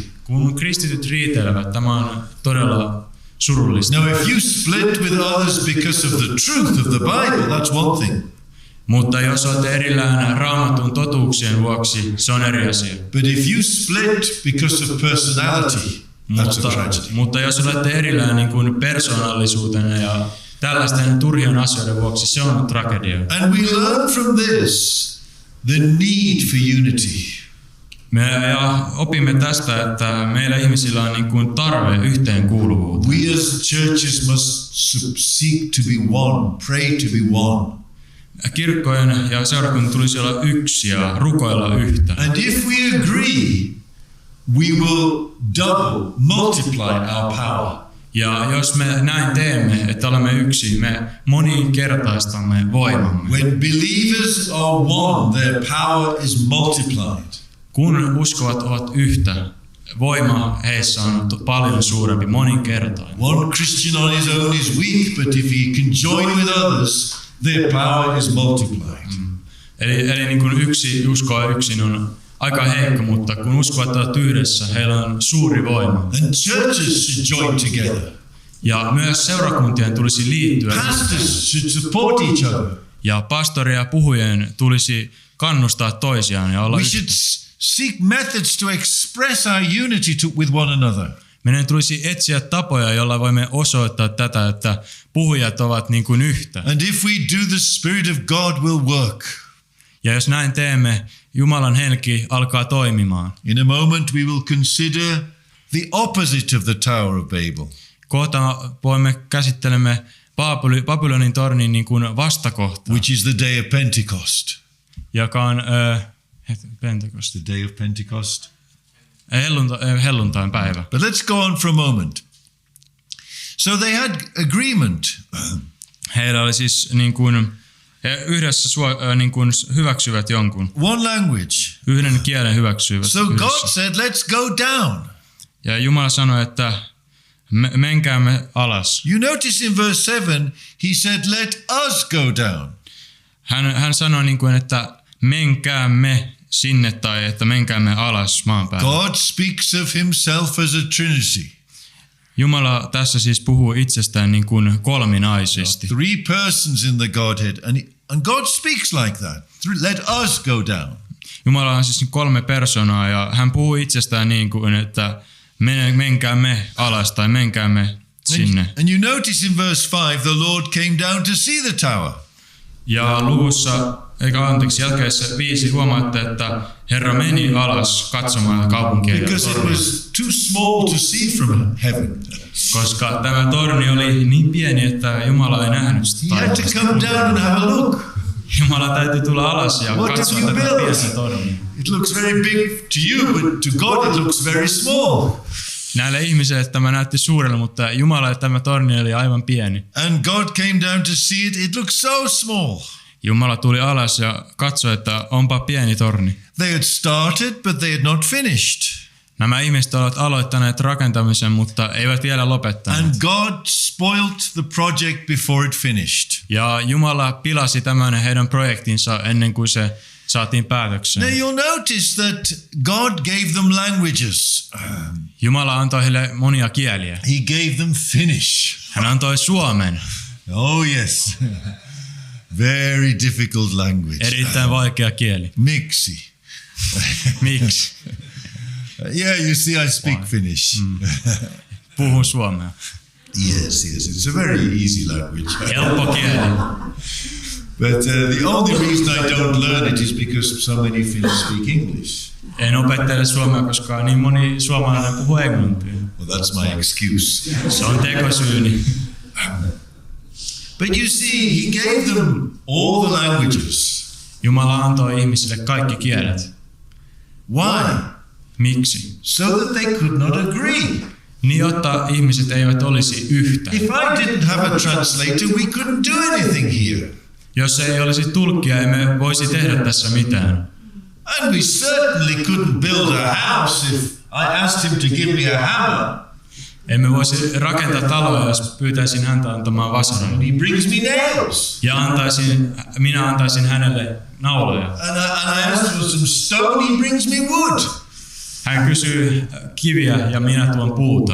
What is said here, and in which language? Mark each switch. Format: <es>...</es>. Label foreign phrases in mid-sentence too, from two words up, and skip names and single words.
<fi>Kun kristityt riitelevät, tämä on todella surullista.</fi> <en>Now, if you split with others because of the truth of the Bible, that's one thing.</en> <fi>Mutta jos olette erillään Raamatun totuuksien vuoksi, se on eri asia.</fi> <en>But if you split because of personality, that's a tragedy.</en> <fi>Mutta jos olette erillään niin kuin persoonallisuutena ja tällaisten turhien asioiden vuoksi, se on tragedia.</fi> <en>And we learn from this the need for unity.</en> <fi>Me opimme tästä, että meillä ihmisillä on niin kuin tarve yhteenkuuluvuuteen.</fi> <en>We as churches must seek to be one, pray to be one.</en> <fi>Kirkkojen ja seurakunnan tulisi olla yksi ja rukoilla yhtä.</fi> <en>And if we agree, we will double, multiply our power.</en> <fi>Ja jos me näin teemme, että olemme yksi, me moninkertaistamme voimamme.</fi> <en>When believers are one, their power is multiplied.</en> <fi>Kun uskovat ovat yhtä, voima heissä on paljon suurempi, moninkertainen.</fi> <en>One Christian on his own is weak, but if he can join with others, their power is multiplied.</en> <fi>Eli niin kuin yksi uskoa yksin on aika heikko, mutta kun uskovat ovat yhdessä, heillä on suuri voima.</fi> <en>And churches should join together.</en> <fi>Ja myös seurakuntien tulisi liittyä.</fi> <en>Pastors should support each other.</en> <fi>Ja pastoria ja puhujien tulisi kannustaa toisiaan ja olla</fi> <en>We</en> <fi>yhtä.</fi> <en>should seek methods to express our unity with one another.</en> <fi>Meidän tulisi etsiä tapoja, joilla voimme osoittaa tätä, että puhujat ovat niin kuin yhtä.</fi> <en>And if we do, the Spirit of God will work.</en> <fi>Ja jos näin teemme, Jumalan henki alkaa toimimaan.</fi> <en>In a moment we will consider the opposite of the Tower of Babel.</en> <fi>Kohta voimme käsittelemme Babylonin tornin niin kuin vastakohtaa,</fi> <en>Which is the day of Pentecost.</en> <fi>joka on Pentecost.</fi> <en>The day of Pentecost.</en> <fi>Helluntain päivä.</fi> <en>But let's go on for a moment. So they had agreement.</en> <fi>Heillä oli siis niin kuin, he yhdessä niin kuin hyväksyvät jonkun.</fi> <en>One language.</en> <fi>Yhden kielen hyväksyvät</fi> <en>So</en> <fi>yhdessä.</fi> <en>God said, let's go down.</en> <fi>Ja Jumala sanoi, että menkäämme alas.</fi> <en>You notice in verse 7, he said, let us go down.</en> <fi>Hän sanoi niin kuin, että menkäämme sinne tai että menkäämme alas maan päälle.</fi> <en>God speaks of himself as a trinity.</en> <fi>Jumala tässä siis puhuu itsestään niin kuin kolminaisesti.</fi> <en>Three persons in the Godhead, and God speaks like that. Let us go down.</en> <fi>Jumala on siis 3 persoonaa ja hän puhuu itsestään niin kuin, että menkäämme alas tai menkäämme sinne.</fi> <en>And you notice in verse 5, the Lord came down to see the tower.</en> <fi>Ja luvussa, jakeessa 5 huomaatte, että Herra meni alas katsomaan kaupunkia ja</fi> <en>Because it</en> <fi>tornia.</fi> <en>was too small to see from heaven.</en> <fi>Koska tämä torni oli niin pieni, että Jumala ei nähnyt sitä</fi> <en>He had to</en> <fi>taivaasta.</fi> <en>come down and have a look.</en> <fi>Jumala täytyy tulla alas ja</fi> <en>What</en> <fi>katsoa</fi> <en>have you</en> <fi>tätä</fi> <en>built?</en> <fi>pientä tornia.</fi> <en>It looks very big to you, but to God it looks very small.</en> <fi>Näille ihmisille tämä näytti suurelle, mutta Jumalalle tämä torni oli aivan pieni.</fi> <en>And God came down to see it. It looks so small.</en> <fi>Jumala tuli alas ja katsoi, että onpa pieni torni.</fi> <en>They had started, but they had not finished.</en> <fi>Nämä ihmiset ovat aloittaneet rakentamisen, mutta eivät vielä lopettaneet.</fi> <en>And God spoilt the project before it finished.</en> <fi>Ja Jumala pilasi tämän heidän projektinsa ennen kuin se saatiin päätökseen.</fi> <en>Now you'll notice that God gave them languages.</en> <fi>Jumala antoi heille monia kieliä.</fi> <en>He gave them Finnish.</en> <fi>Hän antoi suomen.</fi> <en>Oh yes. Very difficult language.</en> <fi>Erittäin vaikea kieli. Miksi? Miksi?</fi> <en>Yeah, you see, I speak Finnish.</en> <fi>Puhun suomea.</fi> <en>Yes, it's a very easy language.</en> <fi>Helppo kieli.</fi> <en>But the only reason I don't learn it is because so many Finns speak English.</en> <fi>En opettele suomea, koska niin moni suomalainen puhuu englantia.</fi> <en>Well, that's my excuse.</en> <fi>Se on tekosyyni.</fi> <en>But you see, he gave them all the languages.</en> <fi>Jumala antoi ihmisille kaikki kielet.</fi> <en>Why?</en> <fi>Miksi?</fi> <en>So that they could not agree.</en> <fi>Niin, jotta ihmiset eivät olisi yhtä.</fi> <en>If I didn't have a translator, we couldn't do anything here.</en> <fi>Jos ei olisi tulkkia, emme voisi tehdä tässä mitään.</fi> <en>And we certainly couldn't build a house if I asked him to give me a hammer.</en> <fi>Emme voisi rakentaa taloa, jos pyytäisin häntä antamaan vasaran.</fi> <en>He brings me nails.</en> <fi>Ja minä antaisin hänelle nauloja.</fi> <en>And I asked for some stone, he brings me wood.</en> <fi>Hän kysyy kiviä ja minä tuon puuta.</fi>